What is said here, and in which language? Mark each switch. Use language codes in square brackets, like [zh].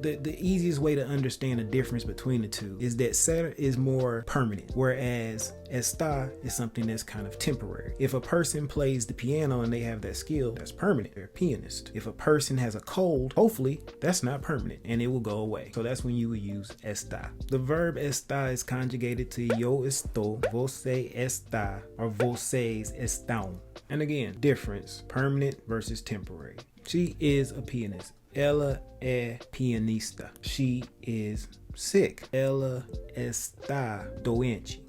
[en] The easiest way to understand the difference between the two is that ser is more permanent, whereas estar is something that's kind of temporary. If a person plays the piano and they have that skill, that's permanent. They're a pianist. If a person has a cold, hopefully that's not permanent and it will go away. So that's when you would use estar. The verb estar is conjugated to eu estou, você está, or vocês estão. And again, difference, permanent versus temporary. She is a pianist. [pt] Ela é pianista. [en] She is sick. [pt] Ela está doente.